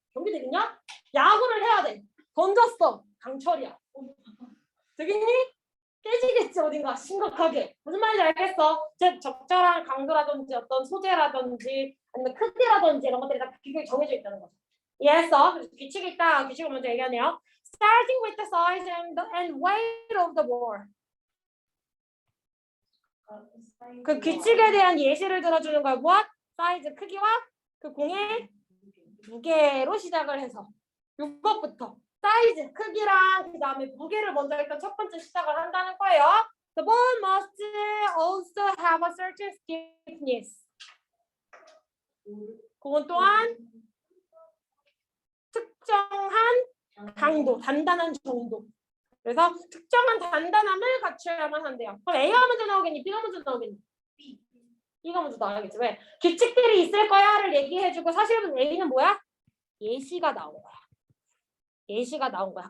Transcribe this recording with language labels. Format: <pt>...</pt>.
<ko>경기 되겠냐? 야구를 해야 돼. 던졌어. 강철이야. 되겠니? 깨지겠지 어딘가 심각하게. 무슨 말인지 알겠어? 즉 적절한 강도라든지 어떤 소재라든지 아니면 크기라든지 이런 것들이 다 규격이 정해져 있다는 거죠. 이해했어? 그래서 규칙이 있다. 규칙을 먼저 얘기하네요.</ko> <en>Starting with the size and weight of the ball.</en> <ko>그 규칙에 대한 예시를 들어주는 걸 무엇? 사이즈 크기와 그 공의 무게로 시작을 해서 이것부터 사이즈 크기랑 그 다음에 무게를 먼저 일단 첫 번째 시작을 한다는 거예요.</ko> <en>The ball must also have a certain stiffness.</en> <ko>그건 또한 특정한 강도, 단단한 정도. 그래서 특정한 단단함을 갖춰야만 한대요. 그럼 A가 먼저 나오겠니? B가 먼저 나오겠니? B가 먼저 나와야겠지. 왜? 규칙들이 있을 거야를 얘기해주고 사실은 A는 뭐야? 예시가 나온 거야. 예시가 나온 거야.</ko>